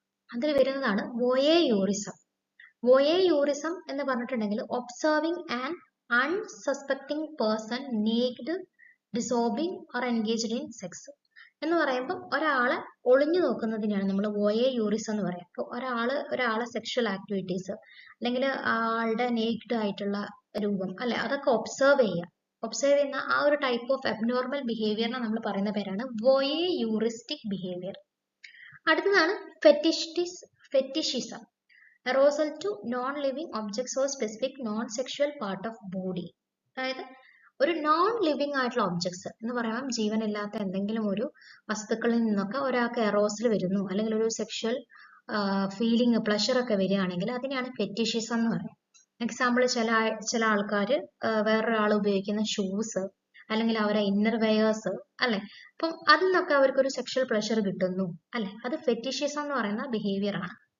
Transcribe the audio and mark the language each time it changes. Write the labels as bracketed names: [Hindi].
[Malayalam] അതിൽ വരുന്നതാണ് വോയേയൂറിസം. വോയേയൂറിസം എന്ന് പറഞ്ഞിട്ടുണ്ടെങ്കിൽ [English] observing an unsuspecting person naked, disrobing or engaged in sex [Malayalam] എന്ന് പറയുമ്പോൾ ഒരാളെ ഒളിഞ്ഞു നോക്കുന്നതിനാണ് നമ്മൾ വോയേയൂറിസം എന്ന് പറയാം. അപ്പോൾ ഒരാളെ സെക്ഷൽ ആക്ടിവിറ്റീസ് അല്ലെങ്കിൽ ആളുടെ നേക്ഡ് ആയിട്ടുള്ള രൂപം അല്ലെ അതൊക്കെ ഒബ്സർവ് ചെയ്യുന്ന ആ ഒരു ടൈപ്പ് ഓഫ് അബ്നോർമൽ ബിഹേവിയറിനെ നമ്മൾ പറയുന്ന പേരാണ് വോയേയൂറിസ്റ്റിക് ബിഹേവിയർ. അടുത്തതാണ് fetishism. [English] Arousal to non-living objects or specific non-sexual part of body. [Malayalam] അതായത് ഒരു നോൺ ലിവിങ് ആയിട്ടുള്ള ഒബ്ജക്ട്സ് എന്ന് പറയുമ്പോൾ ജീവനില്ലാത്ത എന്തെങ്കിലും ഒരു വസ്തുക്കളിൽ നിന്നൊക്കെ ഒരാൾക്ക് എറോസൽ വരുന്നു അല്ലെങ്കിൽ ഒരു സെക്ഷൽ ഫീലിംഗ് പ്ലഷർ ഒക്കെ വരികയാണെങ്കിൽ അതിനെയാണ് ഫെറ്റിഷിസം എന്ന് പറയുന്നത്. എക്സാമ്പിൾ ചില ആൾക്കാർ വേറൊരാൾ ഉപയോഗിക്കുന്ന ഷൂസ് അല്ലെങ്കിൽ അവരെ ഇന്നർ വെയേഴ്സ് അല്ലെ, അപ്പം അതിൽ നിന്നൊക്കെ അവർക്കൊരു സെക്ഷൽ പ്ലഷർ കിട്ടുന്നു അല്ലെ, അത് ഫെറ്റിഷിസം എന്ന് പറയുന്ന ബിഹേവിയർ ആണ്.